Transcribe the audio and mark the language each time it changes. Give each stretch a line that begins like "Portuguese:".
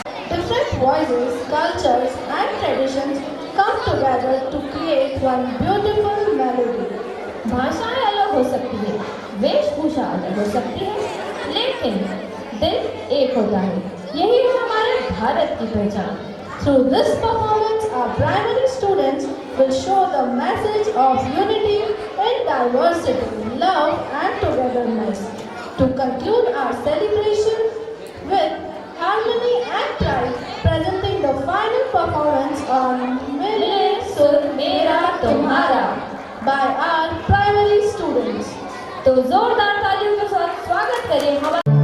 English: Different voices, cultures, and traditions come together to create one beautiful melody.
Hindi: भाषाएं अलग हो सकती है, वेशभूषा अलग हो सकती है, लेकिन दिल एक होता है। यही है हमारे भारत की पहचान।
English: Through this performance, our primary students will show the message of unity in diversity, love, and togetherness. To conclude our celebration with harmony and pride, presenting the final performance on
Hindi: मिले सुर मेरा तुम्हारा
English: by our primary students.
Hindi: तो जोरदार तालियों के साथ स्वागत करें हमारे